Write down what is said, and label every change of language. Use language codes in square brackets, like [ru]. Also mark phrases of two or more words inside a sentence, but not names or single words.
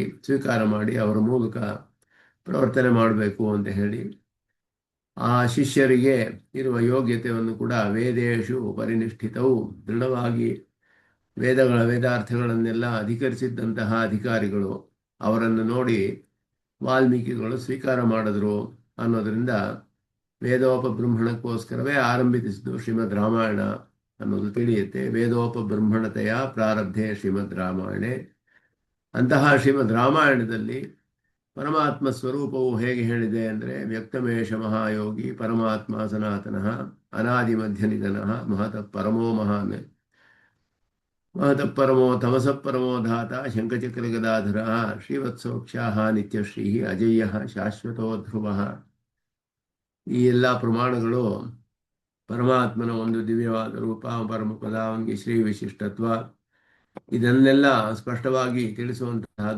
[kn] ಸ್ವೀಕಾರ ಮಾಡಿ ಅವರ ಮೂಲಕ ಪ್ರವರ್ತನೆ ಮಾಡಬೇಕು ಅಂತ ಹೇಳಿ ಆ ಶಿಷ್ಯರಿಗೆ ಇರುವ ಯೋಗ್ಯತೆಯನ್ನು ಕೂಡ ವೇದೇಶು ಪರಿನಿಷ್ಠಿತವು ದೃಢವಾಗಿ ವೇದಾರ್ಥಗಳನ್ನೆಲ್ಲ ಅಧಿಕರಿಸಿದ್ದಂತಹ ಅಧಿಕಾರಿಗಳು ಅವರನ್ನು ನೋಡಿ ವಾಲ್ಮೀಕಿಗಳು ಸ್ವೀಕಾರ ಮಾಡಿದ್ರು ಅನ್ನೋದರಿಂದ ವೇದೋಪಬ್ರಹ್ಮಣಕ್ಕೋಸ್ಕರವೇ ಆರಂಭಿಸಿದ್ದು ಶ್ರೀಮದ್ ರಾಮಾಯಣ ಅನ್ನೋದು ತಿಳಿಯುತ್ತೆ. [sa] ವೇದೋಪಬ್ರಹ್ಮಣತೆಯ ಪ್ರಾರಬ್ಧೆ ಶ್ರೀಮದ್ ರಾಮಾಯಣೆ. [kn] ಅಂತಹ ಶ್ರೀಮದ್ ರಾಮಾಯಣದಲ್ಲಿ ಪರಮಾತ್ಮ ಸ್ವರೂಪವು ಹೇಗೆ ಹೇಳಿದೆ ಅಂದರೆ, [sa] ವ್ಯಕ್ತಮೇಶ ಮಹಾಯೋಗಿ ಪರಮಾತ್ಮ ಸನಾತನಃ ಅನಾದಿ ಮಧ್ಯ ನಿಧನಃ ಮಹತಃ ಪರಮೋ ಮಹಾನ್ ಮಹತಃ ಪರಮೋ ತಮಸಃ ಪರಮೋ ಧಾತ ಶಂಖಚಕ್ರ ಗದಾಧರ ಶ್ರೀವತ್ಸೋಕ್ಷಾಹ ನಿತ್ಯಶ್ರೀ ಅಜಯ್ಯ ಶಾಶ್ವತೋ ಧ್ರುವಃ. [kn] ಈ ಎಲ್ಲ ಪ್ರಮಾಣಗಳು ಪರಮಾತ್ಮನ ಒಂದು ದಿವ್ಯವಾದ ರೂಪ, ಪರಮಪದ, ಅವನಿಗೆ ಶ್ರೀ ವಿಶಿಷ್ಟತ್ವ, ಇದನ್ನೆಲ್ಲ ಸ್ಪಷ್ಟವಾಗಿ ತಿಳಿಸುವಂತಹದ್ದು.